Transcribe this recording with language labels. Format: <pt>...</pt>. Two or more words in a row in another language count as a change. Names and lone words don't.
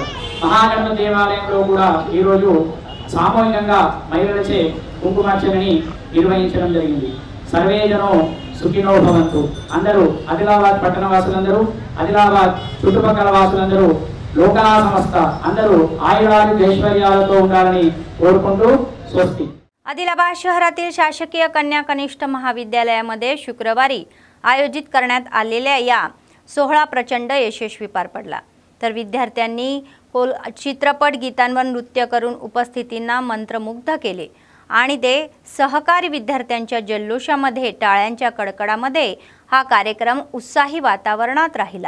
<te>మహాగణపతి దేవాలయంలో కూడా ఈరోజు సామూహికంగా మహిళలచే కుంకుమార్చనని నిర్వహించడం జరిగింది।</te> <sa>సర్వే జనో సుఖినో భవంతు।</sa> <te>అందరూ ఆదిలాబాద్ పట్టణ వాసులందరూ, ఆదిలాబాద్ చుట్టుపక్కల వాసులందరూ లోకనా సంస్థ అందరూ ఆయురారోగ్య ఐశ్వర్యాలతో ఉండాలని కోరుకుంటూ స్వస్తి.</te> <mr>आदिलाबाद शहरातील शासकीय कन्या कनिष्ठ महाविद्यालयामध्ये शुक्रवारी आयोजित करण्यात आलेल्या या सोहळा प्रचंड यशस्वी पार पडला. तर विद्यार्थ्यांनी चित्रपट गीतांवर नृत्य करून उपस्थितींना मंत्रमुग्ध केले आणि ते सहकारी विद्यार्थ्यांच्या जल्लोषामध्ये टाळ्यांच्या कडकडामध्ये हा कार्यक्रम उत्साही वातावरणात राहिला.</mr>